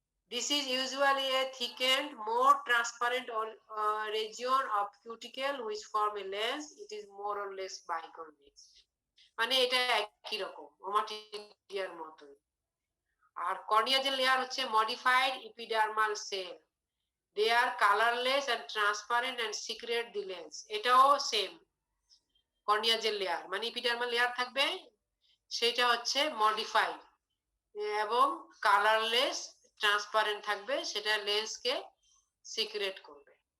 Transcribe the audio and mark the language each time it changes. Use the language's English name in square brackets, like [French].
[English] This is usually a thickened, more transparent region of cuticle which form a lens. It is more or less biconic. [Bangla] মানে এটা একই রকম ওমাটিডিয়ার মতোই। আর cornea যে layer হচ্ছে [English] modified epidermal cell. They are colorless and transparent and secrete the lens. [Bangla] এটাও same. Cornea যে layer মানে এপিডার্মাল লেয়ার থাকবে, সেটা হচ্ছে মডিফাইড এবং কালারলেস ট্রান্সপারেন্ট থাকবে, সেটা লেন্সকে সিক্রেট করবে।